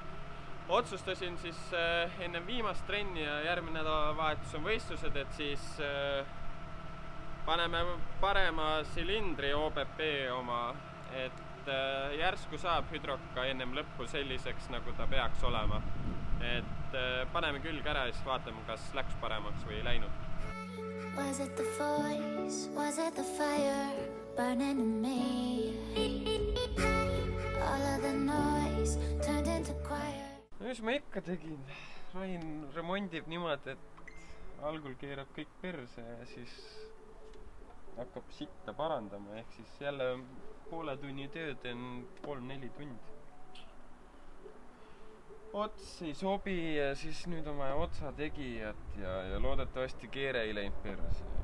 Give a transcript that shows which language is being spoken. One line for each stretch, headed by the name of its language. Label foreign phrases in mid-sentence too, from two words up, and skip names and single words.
Estonian: Otsustasin siis enne viimast trenni ja järgmine nädalavahetus on võistlused, et siis paneme parema silindri OBP oma, et järsku saab hüdroka ennem lõppu selliseks, nagu ta peaks olema. Et paneme külg ära ja siis vaatame, kas läks paremaks või ei läinud.
English: Was it the voice? Was it the fire burning in me? All of the noise turned into quiet.
Estonian: Mis ma ikka tegin? Rain remondib niimoodi, et algul keerab kõik perse ja siis hakkab sitta parandama. Ehk siis jälle poole tunni tööd on 3-4 tundi. Ots ei sobi ja siis nüüd on vaja otsa tegijat ja loodetavasti keere ei läinud perse.